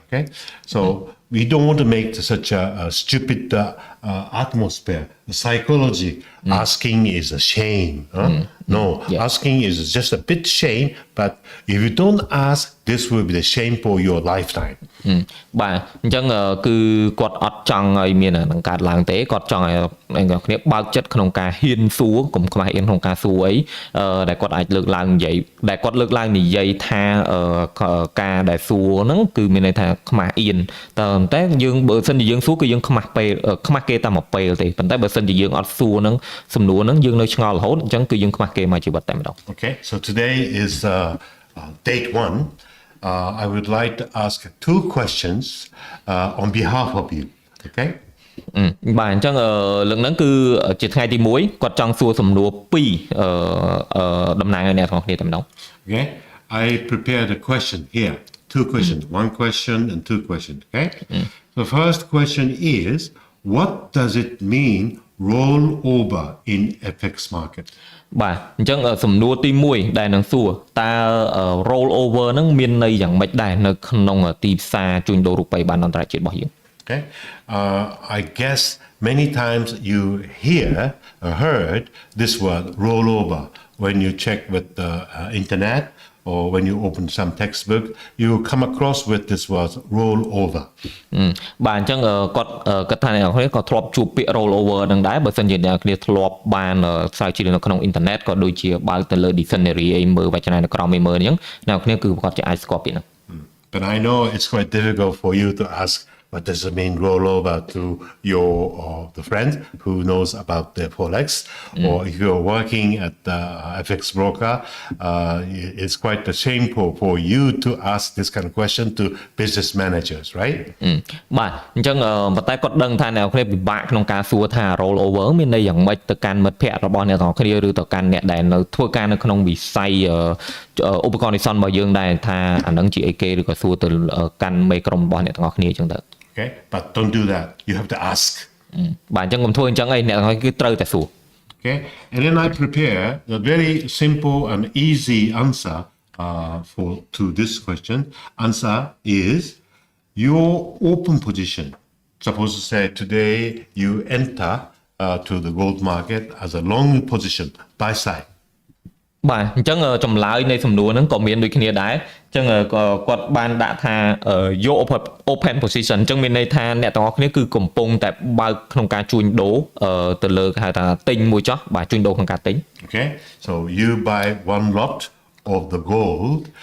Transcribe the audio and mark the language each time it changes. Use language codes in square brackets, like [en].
[en] Okay, so we don't want to make such a stupid atmosphere. The psychology asking is a shame. No, asking is just a bit shame. But if you don't ask, this will be the shame for your lifetime. [km] បាទអញ្ចឹងគឺគាត់អត់ចង់ឲ្យមាននឹងកើតឡើងទេគាត់ចង់ឲ្យអ្នកគ្នាបើកចិត្តក្នុងការហ៊ានសួរកុំខ្មាស់អៀនក្នុងការសួរអីដែលគាត់អាចលើកឡើងនិយាយដែលគាត់លើកឡើងនិយាយថាការដែលសួរហ្នឹងគឺមានន័យថាខ្មាស់អៀនតែយើងបើសិនជាយើងសួរគឺយើងខ្មាស់ពេលខ្មាស់គេតែមួយពេលទេប៉ុន្តែបើសិនជាយើងអត់សួរហ្នឹងសំណួរហ្នឹងយើងនៅឆ្ងល់រហូតអញ្ចឹងគឺយើងខ្មាស់គេមកជីវិតតែម្ដង [en] Okay, so today is date 1. I would like to ask 2 questions on behalf of you. Okay? [km] បាទអញ្ចឹងលើកហ្នឹងគឺជាថ្ងៃទី1គាត់ចង់សួរសំណួរ2តំណាងឲ្យអ្នកទាំងគ្នាតែម្ដង [en] Okay? I prepared a question here. 2 questions. 1 question and 2 questions. Okay? The first question is, what does it mean roll over in FX market? [km] បាទអញ្ចឹងសំណួរទី1ដែលនឹងសួរតើ roll over ហ្នឹងមានន័យយ៉ាងម៉េចដែរនៅក្នុងទីផ្សារជួញដូររូបិយប័ណ្ណអន្តរជាតិរបស់យើង [en] Okay? I guess many times you heard this word rollover when you check with the internet or when you open some textbook, you will come across with this word rollover. [km] បាទអញ្ចឹងគាត់គិតថាអ្នកនរគ្នាក៏ធ្លាប់ជួបពាក្យ rollover ហ្នឹងដែរបើសិនជាអ្នកនរគ្នាធ្លាប់បានស្រាវជ្រាវនៅក្នុងអ៊ីនធឺណិតក៏ដូចជាបើកទៅលើ dictionary អីមើលវចនានុក្រមអីមើលអញ្ចឹងអ្នកនរគ្នាគឺគាត់ជាអាចស្គាល់ពាក្យហ្នឹង [en] But I know it's quite difficult for you to ask what does it mean rollover to your the friend who knows about the forex, or if you're working at the FX broker, it's quite a shameful for you to ask this kind of question to business managers, right? [km] បាទអញ្ចឹងប៉ុន្តែគាត់ដឹងថាអ្នកនរគ្នាពិបាកក្នុងការសួរថា roll over មានន័យយ៉ាងម៉េចទៅកាន់មិត្តភ័ក្តិរបស់អ្នកនរគ្នាឬទៅកាន់អ្នកដែលនៅធ្វើការនៅក្នុងវិស័យឧបករណ៍និស្សិតរបស់យើងដែរថាអានឹងជាអីគេឬក៏សួរទៅកាន់មេក្រុមរបស់អ្នកទាំងអស់គ្នាអញ្ចឹងទៅ [en] Okay, but don't do that. You have to ask. [km] បាទអញ្ចឹងកុំធ្វើអញ្ចឹងឯងអ្នកទាំងអស់គឺត្រូវតែសួរ [en] Okay, and then I prepare a very simple and easy answer to this question. Answer is your open position. Suppose to say today you enter to the gold market as a long position, buy side. [km] បាទអញ្ចឹងចម្លើយនៃសំណួរហ្នឹងក៏មានដូចគ្នាដែរអញ្ចឹងគាត់បានដាក់ថាយក open position អញ្ចឹងមានន័យថាអ្នកទាំងអស់គ្នាគឺកំពុងតែបើកក្នុងការជួញដូរទៅលើគេហៅថាទិញមួយចោះបាទជួញដូរក្នុងការទិញ [en] Okay, so you buy one lot of the gold.